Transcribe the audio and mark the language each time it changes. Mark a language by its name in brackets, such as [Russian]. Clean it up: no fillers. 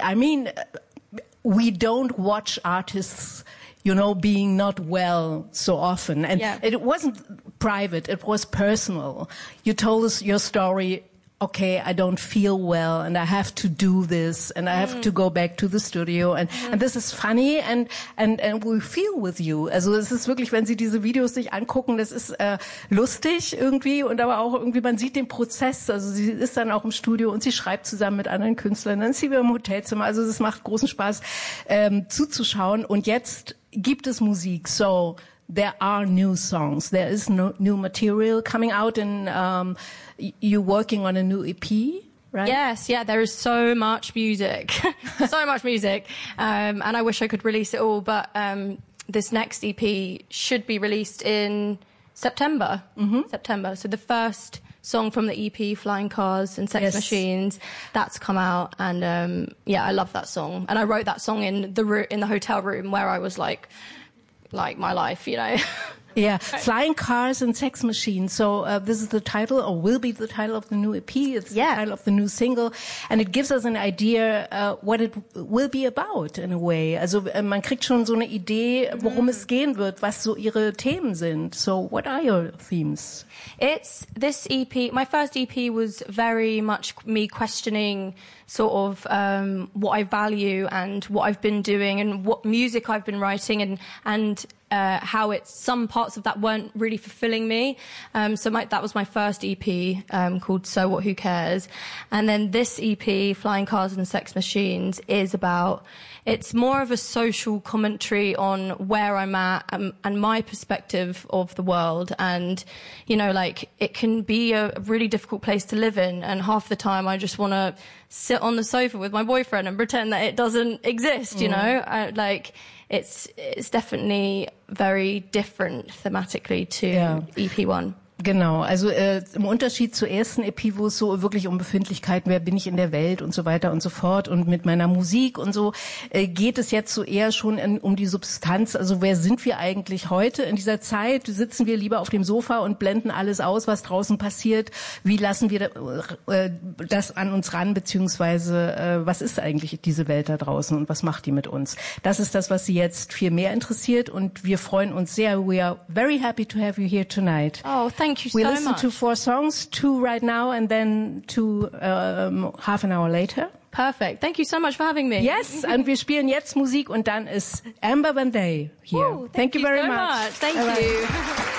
[English] I mean, we don't watch artists, you know, being not well so often. And it wasn't private. It was personal. You told us your story. Okay, I don't feel well, and I have to do this, and I have to go back to the studio, and this is funny, and we feel with you. [German] Also, es ist wirklich, wenn Sie diese Videos sich angucken, das ist lustig irgendwie, und aber auch irgendwie, man sieht den Prozess. Also, sie ist dann auch im Studio und sie schreibt zusammen mit anderen Künstlern, dann ist sie wieder im Hotelzimmer. Also, es macht großen Spaß zuzuschauen. Und jetzt gibt es Musik. [English] So there are new songs. There is new material coming out in. You're working on a new EP, right? Yes, yeah, there is so much music. So much music. And I wish I could release it all, but this next EP should be released in September. Mm-hmm. September. So the first song from the EP, Flying Cars and Sex Machines, that's come out. And yeah, I love that song. And I wrote that song in the hotel room where I was like my life, you know? Yeah, Flying Cars and Sex Machines. So this is the title, or will be the title of the new EP. It's the title of the new single. And it gives us an idea what it will be about in a way. [German] Also man kriegt schon so eine Idee, worum es gehen wird, was so ihre Themen sind. [English] So what are your themes? It's this EP. My first EP was very much me questioning sort of what I value and what I've been doing and what music I've been writing and how it's some parts of that weren't really fulfilling me. That was my first EP called So What, Who Cares? And then this EP, Flying Cars and Sex Machines, it's more of a social commentary on where I'm at and my perspective of the world. And, you know, like it can be a really difficult place to live in. And half the time I just want to sit on the sofa with my boyfriend and pretend that it doesn't exist, you know, it's definitely very different thematically to EP1. [German] Genau, also im Unterschied zur ersten EP, wo es so wirklich um Befindlichkeiten, wer bin ich in der Welt und so weiter und so fort und mit meiner Musik und so, geht es jetzt so eher schon um die Substanz, also wer sind wir eigentlich heute in dieser Zeit, sitzen wir lieber auf dem Sofa und blenden alles aus, was draußen passiert, wie lassen wir das an uns ran, beziehungsweise was ist eigentlich diese Welt da draußen und was macht die mit uns? Das ist das, was Sie jetzt viel mehr interessiert und wir freuen uns sehr, [English] we are very happy to have you here tonight. Oh, thank you so much. We listen to 4 songs, 2 right now and then 2 half an hour later. Perfect. Thank you so much for having me. Yes, and [German] wir spielen jetzt Musik und dann ist Amber Vendée [English] here. Thank you very much. Thank you.